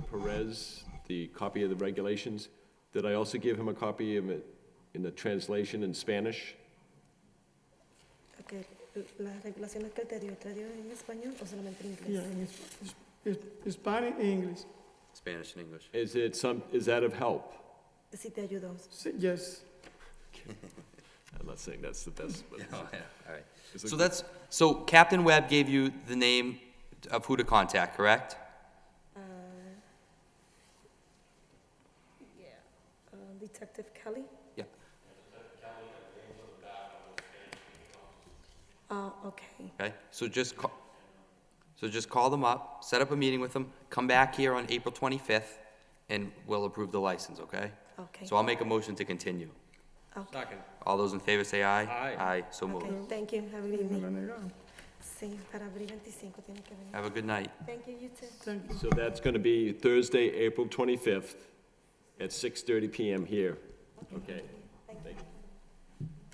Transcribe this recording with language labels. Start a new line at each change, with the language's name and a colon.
English: Perez the copy of the regulations, did I also give him a copy of it in the translation in Spanish? Okay.
Spanish: Las regulaciones que él te dio en español o solamente en inglés?
English: Yeah, in Spanish and English. Spanish and English. Is that of help?
Spanish: Sí te ayudó.
English: Yes. I'm not saying that's the best, but. Oh, yeah, all right. So Captain Webb gave you the name of who to contact, correct? Yeah. Detective Kelly? Yeah. Okay. Okay, so just call them up, set up a meeting with them, come back here on April 25th, and we'll approve the license, okay? Okay. So I'll make a motion to continue. Okay. All those in favor say aye. Aye. Aye, so moved. Okay, thank you. Have a good
Spanish: Me la
English: evening.
Spanish: negaron. Sí, para abril 25 tiene que venir.
English: Have a good night. Thank you, you too. Thank you. So that's going to be Thursday, April 25th at 6:30 PM here. Okay. Thank you. Thank you.